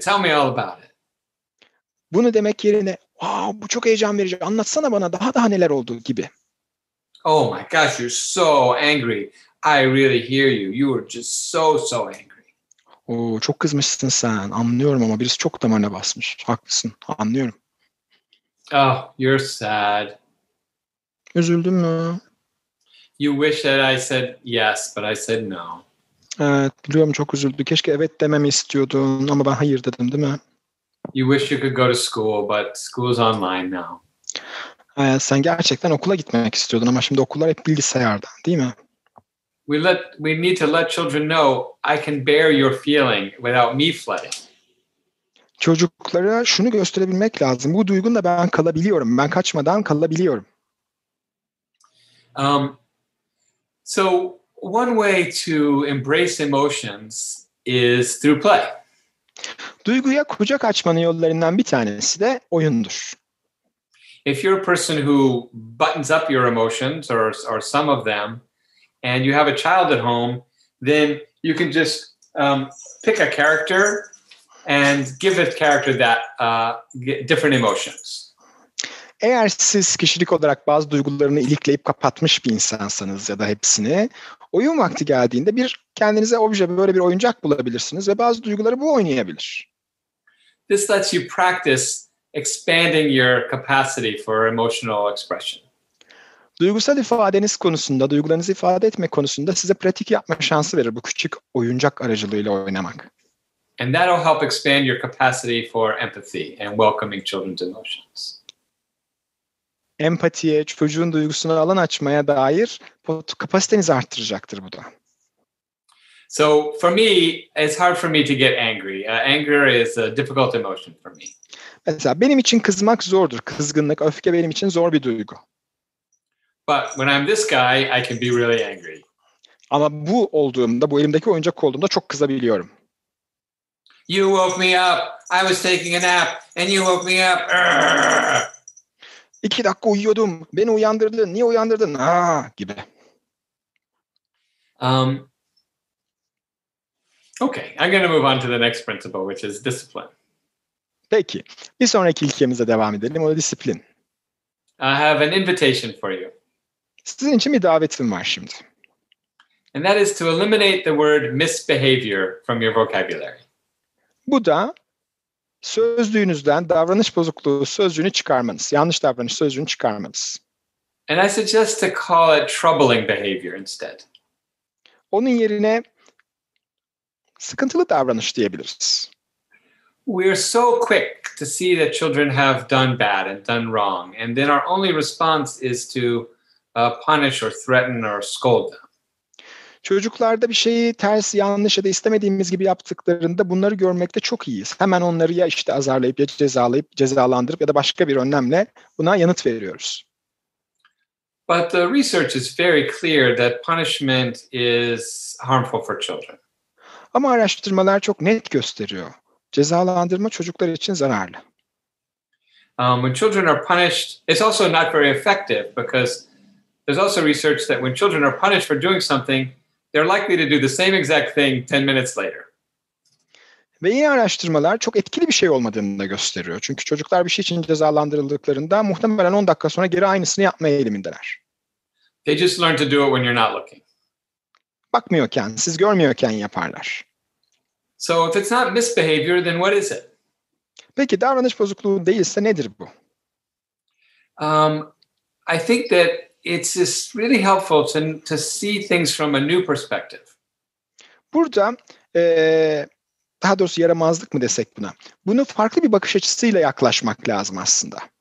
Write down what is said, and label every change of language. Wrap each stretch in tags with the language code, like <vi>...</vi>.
<en>Tell me all about it.</en> <tr>Bunu demek yerine, bu çok heyecan verici, anlatsana bana daha neler oldu gibi.</tr> <en>Oh my gosh, you're so angry. I really hear you. You were just so angry.</en> <tr>Çok kızmışsın sen. Anlıyorum ama birisi çok damarına basmış. Haklısın. Anlıyorum.</tr> <en>Oh, you're sad.</en> <tr>Üzüldün mü?</tr> <en>You wish that I said yes, but I said no.</en> <tr>Evet, biliyorum çok üzüldü. Keşke evet dememi istiyordun ama ben hayır dedim, değil mi?</tr> <en>You wish you could go to school, but school's online now.</en> <tr>Sen gerçekten okula gitmek istiyordun ama şimdi okullar hep bilgisayarda, değil mi?</tr> <en>We need to let children know I can bear your feeling without me flooding.</en> <tr>Çocuklara şunu gösterebilmek lazım. Bu duygunla ben kalabiliyorum. Ben kaçmadan kalabiliyorum.</tr> <en>So one way to embrace emotions is through play.</en> <tr>Duyguya kucak açmanın yollarından bir tanesi de oyundur.</tr> <en>If you're a person who buttons up your emotions or some of them, and you have a child at home, then you can just pick a character and give that character that different emotions.</en> <tr>Eğer siz kişilik olarak bazı duygularını ilikleyip kapatmış bir insansanız ya da hepsini, oyun vakti geldiğinde kendinize obje, böyle bir oyuncak bulabilirsiniz ve bazı duyguları bu oynayabilir.</tr> <en>This lets you practice expanding your capacity for emotional expression.</en> <tr>Duygusal ifadeniz konusunda, duygularınızı ifade etme konusunda size pratik yapma şansı verir bu küçük oyuncak aracılığıyla oynamak.</tr> <en>And that'll help expand your capacity for empathy and welcoming children's emotions.</en> <tr>Empatiye, çocuğun duygusuna alan açmaya dair kapasitenizi arttıracaktır bu da.</tr> <en>So for me, it's hard for me to get angry. Anger is a difficult emotion for me.</en> <tr>Mesela benim için kızmak zordur. Kızgınlık, öfke benim için zor bir duygu.</tr> <en>But when I'm this guy, I can be really angry.</en> <tr>Ama bu elimdeki oyuncak olduğumda çok kızabiliyorum.</tr> <en>You woke me up. I was taking a nap and you woke me up. Arrgh!</en> <tr>2 dakika uyuyordum. Beni uyandırdın. Niye uyandırdın? Gibi.</tr> <en>Okay, I'm going to move on to the next principle, which is discipline.</en> <tr>Peki. Bir sonraki ilkemize devam edelim. O da disiplin.</tr> <en>I have an invitation for you.</en> <tr>Sizin için bir davetim var şimdi.</tr> <en>And that is to eliminate the word misbehavior from your vocabulary.</en> <tr>Bu da sözlüğünüzden davranış bozukluğu sözcüğünü çıkarmanız. Yanlış davranış sözcüğünü çıkarmanız.</tr> <en>And I suggest to call it troubling behavior instead.</en> <tr>Onun yerine sıkıntılı davranış diyebiliriz.</tr> <en>We're so quick to see that children have done bad and done wrong, and then our only response is to punish or threaten or scold them.</en> <tr>Çocuklarda bir şeyi ters, yanlış ya da istemediğimiz gibi yaptıklarında bunları görmekte çok iyiyiz. Hemen onları ya azarlayıp ya cezalandırıp ya da başka bir önlemle buna yanıt veriyoruz.</tr> <en>But the research is very clear that punishment is harmful for children.</en> <tr>Ama araştırmalar çok net gösteriyor. Cezalandırma çocuklar için zararlı.</tr> <en>When children are punished, it's also not very effective because there's also research that when children are punished for doing something, they're likely to do the same exact thing 10 minutes later.</en> <tr>Ve yine araştırmalar çok etkili bir şey olmadığını da gösteriyor. Çünkü çocuklar bir şey için cezalandırıldıklarında muhtemelen 10 dakika sonra geri aynısını yapmaya eğilimindeler.</tr> <en>They just learn to do it when you're not looking.</en> <tr>Bakmıyorken, siz görmüyorken yaparlar.</tr> <en>So if it's not misbehavior, then what is it?</en> <tr>Peki davranış bozukluğu değilse nedir bu?</tr> <en>I think that it's just really helpful to see things from a new perspective.</en> <tr>Burada daha doğrusu yaramazlık mı desek buna? Bunu farklı bir bakış açısıyla yaklaşmak lazım aslında.</tr>